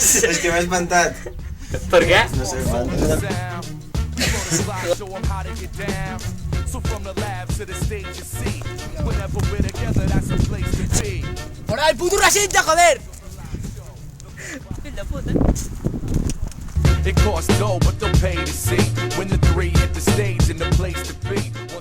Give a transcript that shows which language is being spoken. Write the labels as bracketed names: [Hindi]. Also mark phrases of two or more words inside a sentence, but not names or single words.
[Catalan] És que m'he espantat. Per què? No sé, m'ha [Spanish] Por ahí, puto racista, joder! [Catalan] Fill de puta. [English] It costs dough, but they'll pay to see when the three hit the stage and the place to be.